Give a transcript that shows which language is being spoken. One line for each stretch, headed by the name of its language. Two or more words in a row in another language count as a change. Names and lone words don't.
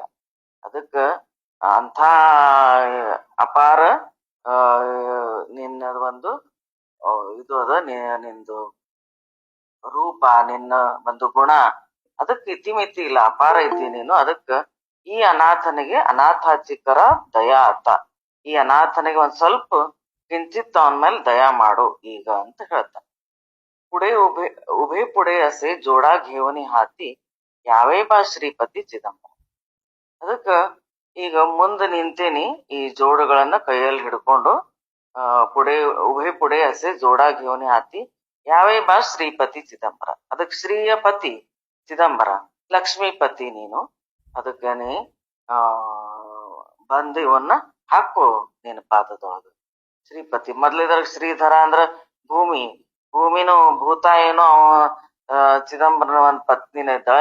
Kannada: ಅದಕ್ಕ ಅಂಥ ಅಪಾರ ನಿನ್ನ ಒಂದು ಇದು ಅದ, ನಿಂದು ರೂಪ, ನಿನ್ನ ಒಂದು ಗುಣ, ಅದಕ್ಕೆ ಇತಿಮಿತಿ ಇಲ್ಲ, ಅಪಾರ ಇದ್ದಿ ನೀನು. ಅದಕ್ಕ ಈ ಅನಾಥನಿಗೆ ಅನಾಥಾಚಿಕರ ದಯಾ ಆತ, ಈ ಅನಾಥನಿಗೆ ಒಂದ್ ಸ್ವಲ್ಪ ಕಿಂಚಿತ್ ಅವನ ಮೇಲೆ ದಯಾ ಮಾಡು ಈಗ ಅಂತ ಹೇಳ್ತಾನೆ.
Marathi: पुढे उभे उभे पुढे असे जोडा घेऊन हाती यावे बा श्रीपती चिदंबर.
Kannada: ಅದಕ್ಕ ಈಗ ಮುಂದೆ ನಿಂತೇನಿ, ಈ ಜೋಡುಗಳನ್ನ ಕೈಯಲ್ಲಿ ಹಿಡ್ಕೊಂಡು
Marathi: पुढे उभे पुढे असे जोडा घेऊन हाती यावे बा श्रीपती चिदंबर.
Kannada: ಅದಕ್ ಶ್ರೀಯ ಪತಿ ಚಿದಂಬರ, ಲಕ್ಷ್ಮೀಪತಿ ನೀನು, ಅದಕ್ಕೆ ನೀ ಆ ಬಂದು ಇವನ್ನ ಹಾಕೋ ನಿನ್ನ ಪಾದದೊಳಗ. ಶ್ರೀಪತಿ ಮೊದ್ಲಿದ್ರ ಶ್ರೀಧರ ಅಂದ್ರ ಭೂಮಿ, ಭೂಮಿನೂ ಭೂತಾಯಿನೂ ಅವ ಚಿದಂಬರನ ಒಂದ್ ಪತ್ನಿನ ಇದ್ದಾಳೆ.